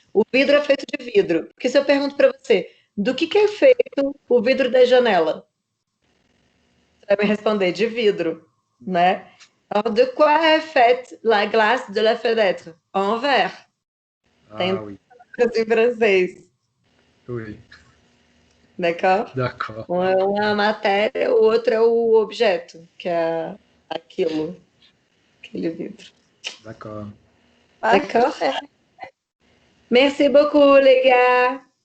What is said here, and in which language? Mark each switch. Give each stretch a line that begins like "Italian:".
Portuguese: O vidro é feito de vidro. Porque se eu pergunto para você, do que é feito o vidro da janela? Você vai me responder de vidro, né?
French: Alors, de quoi est faite la glace de la fenêtre? En verre.
Portuguese: Tem
French: Oui.
Portuguese: em francês.
French: Oui. D'accord? D'accord.
Portuguese: Um é uma matéria, o outro é o objeto, que é aquele vidro.
French: D'accord. D'accord? Parfait. Merci beaucoup, les gars.